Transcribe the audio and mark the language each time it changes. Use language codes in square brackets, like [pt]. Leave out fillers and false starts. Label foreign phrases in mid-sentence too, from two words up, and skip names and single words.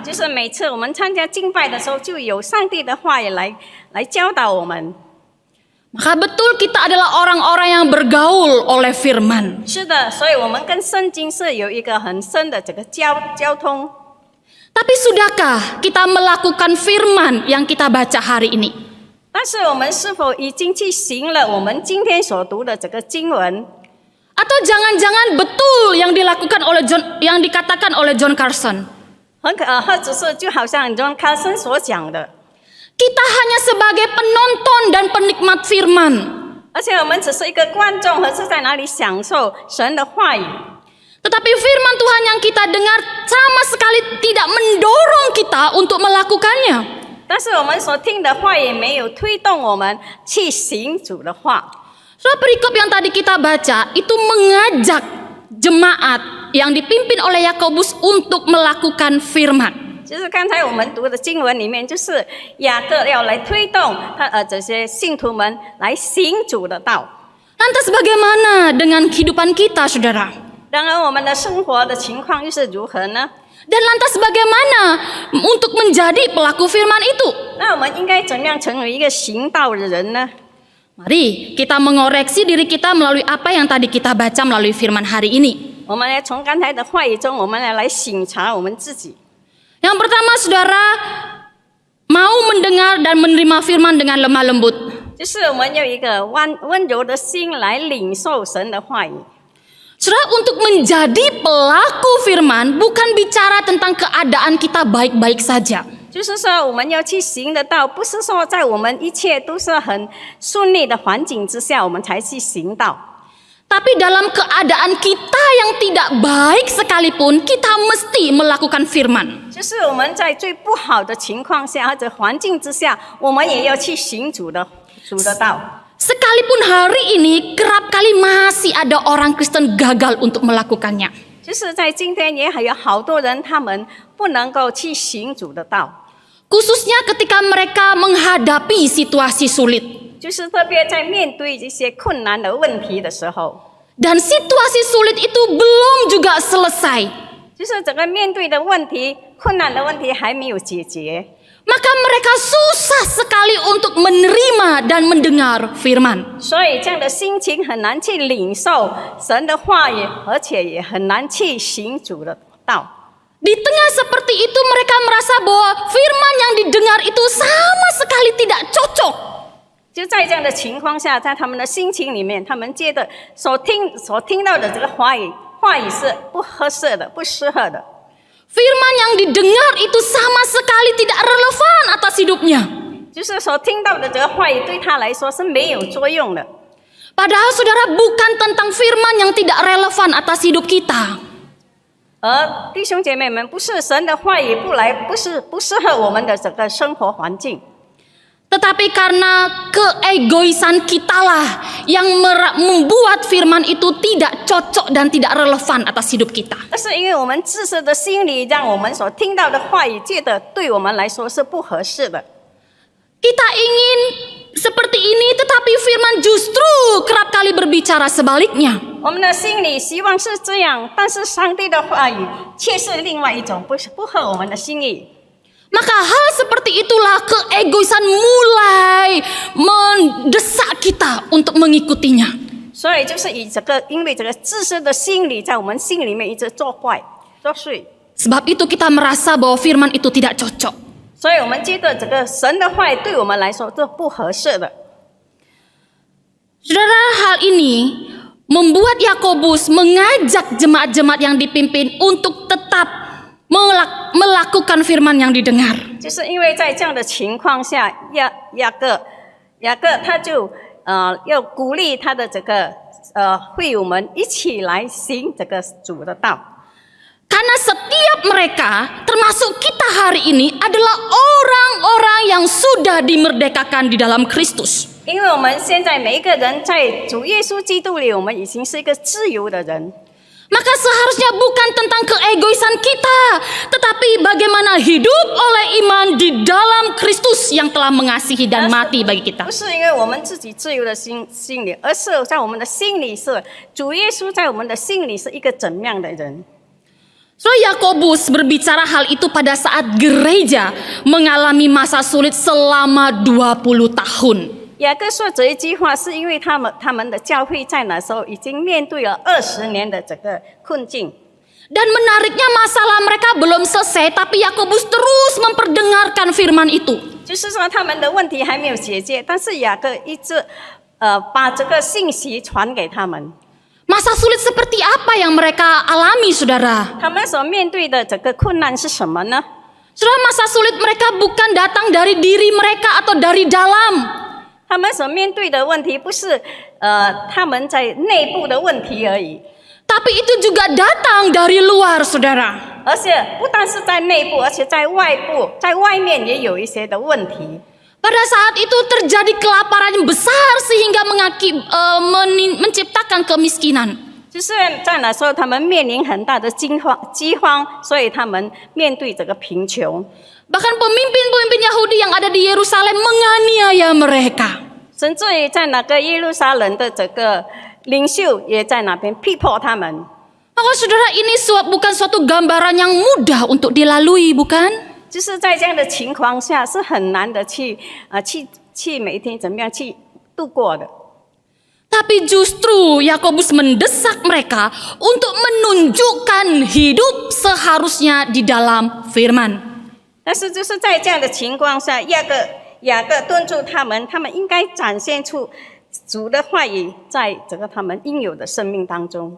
[zh] 就是每次我们参加敬拜的时候，就有上帝的话语来教导我们。 [id] Maka betul kita adalah orang-orang yang bergaul oleh firman. [zh] 是的，所以我们跟圣经是有一个很深的这个交通。 [id] Tapi sudahkah kita melakukan firman yang kita baca hari ini? [zh] 但是我们是否已经去行了我们今天所读的这个经文？ [id] Atau jangan-jangan betul yang dilakukan oleh yang dikatakan oleh John Carson? [zh] 或者是就好像 John Carson 所讲的， [id] Kita hanya sebagai penonton dan penikmat firman. [zh] 而且我们只是一个观众，和是在哪里享受神的话语。 [id] Tetapi firman Tuhan yang kita dengar sama sekali tidak mendorong kita untuk melakukannya. [zh] 但是我们所听的话也没有推动我们去行主的话。 [id] Surah perikop yang tadi kita baca itu mengajak jemaat yang dipimpin oleh Yakobus untuk melakukan firman. [zh] 就是刚才我们读的经文里面，就是雅各要来推动这些信徒们来行主的道。 [id] Lantas bagaimana dengan kehidupan kita, saudara? [zh] 然而我们的生活的情况又是如何呢？ [id] Dan lantas bagaimana untuk menjadi pelaku firman itu? [zh] 那我们应该怎么样成为一个行道的人呢？ [id] Mari kita mengoreksi diri kita melalui apa yang tadi kita baca melalui firman hari ini. [zh] 我们来从刚才的话语中，我们来省察我们自己。 [id] Yang pertama, saudara mau mendengar dan menerima firman dengan lemah lembut. [zh] 就是我们有一个温柔的心来领受神的话语。 [id] Saudara, untuk menjadi pelaku firman bukan bicara tentang keadaan kita baik-baik saja. [zh] 就是说，我们要去行得到，不是说在我们一切都是很顺利的环境之下，我们才去行道。 [id] Tapi dalam keadaan kita yang tidak baik sekalipun, kita mesti melakukan firman. [zh] 就是我们在最不好的情况下或者环境之下，我们也要去行主的道。 [id] Sekalipun hari ini kerap kali masih ada orang Kristen gagal untuk melakukannya. [zh] 就是在今天也还有好多人，他们不能够去行主的道， [id] Khususnya ketika mereka menghadapi situasi sulit. [zh] 就是特别在面对这些困难的问题的时候， [id] Dan situasi sulit itu belum juga selesai. [zh] 就是整个面对的问题、困难的问题还没有解决， [id] Maka mereka susah sekali untuk menerima dan mendengar firman. [zh] 所以这样的心情很难去领受神的话语，而且也很难去行主的道。 [id] Di tengah seperti itu mereka merasa bahwa firman yang didengar itu sama sekali tidak cocok. [zh] 就在这样的情况下，在他们的心情里面，他们觉得所听到的这个话语是不合适的、不适合的。 [id] Firman yang didengar itu sama sekali tidak relevan atas hidupnya. [zh] 就是所听到的这个话语对他来说是没有作用的。 [id] Padahal saudara bukan tentang firman yang tidak relevan atas hidup kita. [zh] 而弟兄姐妹们，不是神的话语不适合我们的整个生活环境， [id] Tetapi karena keegoisan kitalah yang membuat firman itu tidak cocok dan tidak relevan atas hidup kita. [zh] 那是因为我们自私的心理，让我们所听到的话语觉得对我们来说是不合适的。 [id] Kita ingin seperti ini, tetapi firman justru kerap kali berbicara sebaliknya. [zh] 我们的心里希望是这样，但是上帝的话语却是另外一种，不合我们的心意。 [id] Maka hal seperti itulah keegoisan mulai mendesak kita untuk mengikutinya. [zh] 所以就是因为这个自私的心理在我们心里面一直作祟， [id] Sebab itu kita merasa bahwa firman itu tidak cocok. [zh] 所以我们觉得这个神的话语对我们来说是不合适的。 [id] Saudara, hal ini membuat Yakobus mengajak jemaat-jemaat yang dipimpin untuk tetap melakukan firman yang didengar. [zh] 就是因为在这样的情况下，雅各他就要鼓励他的这个会友们一起来行这个主的道。 [id] Karena setiap mereka, termasuk kita hari ini, adalah orang-orang yang sudah dimerdekakan di dalam Kristus. [zh] 因为我们现在每一个人在主耶稣基督里，我们已经是一个自由的人。 [id] Maka seharusnya bukan tentang keegoisan kita, tetapi bagaimana hidup oleh iman di dalam Kristus yang telah mengasihi dan mati bagi kita. [zh] 不是因为我们自己自由的心里，而是在我们的心里是主耶稣在我们的心里是一个怎样的人。 [id] So Yakobus berbicara hal itu pada saat gereja mengalami masa sulit selama 20 tahun. [zh] 雅各说这一句话，是因为他们的教会在那时候已经面对了20年的这个困境。 [id] Dan menariknya masalah mereka belum selesai, tapi Yakobus terus memperdengarkan firman itu. [zh] 就是说他们的问题还没有解决，但是雅各一直把这个信息传给他们。 [id] Masa sulit seperti apa yang mereka alami, saudara? [zh] 他们所面对的这个困难是什么呢？ [id] Saudara, masa sulit mereka bukan datang dari diri mereka atau dari dalam. [zh] 他们所面对的问题不是他们在内部的问题而已， [id] Tapi itu juga datang dari luar, saudara. [zh] 而且不但是在内部，而且在外部，在外面也有一些的问题。 [id] Pada saat itu terjadi kelaparan yang besar sehingga menciptakan kemiskinan. [zh] 就是在那时候，他们面临很大的饥荒，所以他们面对这个贫穷。 [id] Bahkan pemimpin-pemimpin Yahudi yang ada di Yerusalem menganiaya mereka. [zh] 甚至于在那个耶路撒冷的这个领袖也在那边逼迫他们。 [id] Maka saudara, ini bukan suatu gambaran yang mudah untuk dilalui, bukan? [zh] 就是在这样的情况下，是很难的去每一天怎么样去度过的。 [id] Tapi justru Yakobus mendesak mereka untuk menunjukkan hidup seharusnya di dalam firman. [zh] 但是就是在这样的情况下，雅各敦促他们应该展现出主的话语在这个他们应有的生命当中。